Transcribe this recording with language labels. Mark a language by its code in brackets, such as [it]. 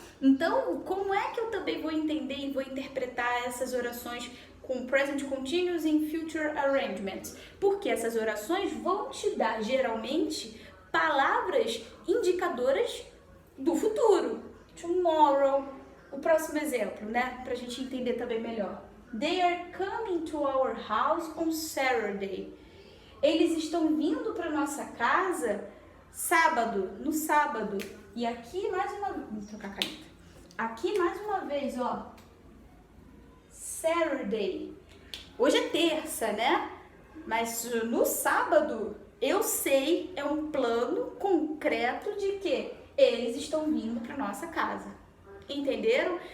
[pt] Então, como é que eu também vou entender e vou interpretar essas orações com present continuous e future arrangements? Porque essas orações vão te dar, geralmente, palavras indicadoras do futuro. Tomorrow. O próximo exemplo, né? Pra gente entender também melhor. [en] They are coming to our house on Saturday. [pt] Eles estão vindo para nossa casa no sábado. E aqui mais uma vez, vou trocar a caneta. Aqui mais uma vez, ó. Saturday. Hoje é terça, né? Mas no sábado, eu sei, é um plano concreto de que eles estão vindo para nossa casa. Entenderam?